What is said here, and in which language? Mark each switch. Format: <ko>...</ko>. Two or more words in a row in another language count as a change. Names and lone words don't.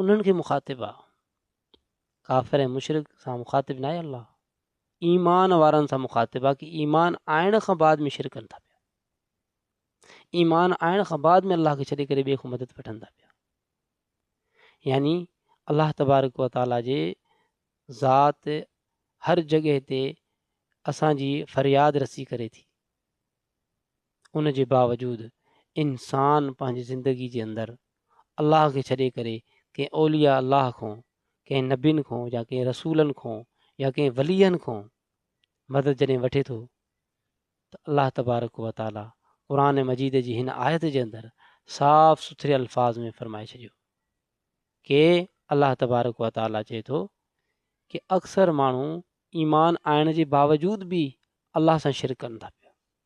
<sd>उन्हनि खे मुखातिब आहे, काफ़िर ऐं मुशरिक सां मुखातिब न आहे अल्लाह, ईमान वारनि सां मुखातिब आहे कि ईमान आणण खां बाद में शिरक कनि था पिया, ईमान आणण खां बाद में अल्लाह खे छॾे करे ॿिए खां मदद वठनि था पिया। यानी अल्लाह तबारक व तआला जे ज़ात हर जॻह ते असांजी फ़रियाद रसी करे थी, उन जे बावजूद इंसान पंहिंजी ज़िंदगी जे अंदरि अलाह खे छॾे करे कंहिं औलिया अलाह खां, कंहिं नबियुनि खां या कंहिं रसूलनि खां या कंहिं वलीअनि खां मदद जॾहिं वठे थो त अलाह तबारक व ताला क़ुर मजीद जी हिन आयत जे अंदरि साफ़ सुथरे अल्फाज़ में फरमाए छॾियो कि अलाह तबारक व ताला चए थो कि अक्सर माण्हू ईमान आणण जे बावजूद बि अलाह सां शिरक कनि था पिया।</sd>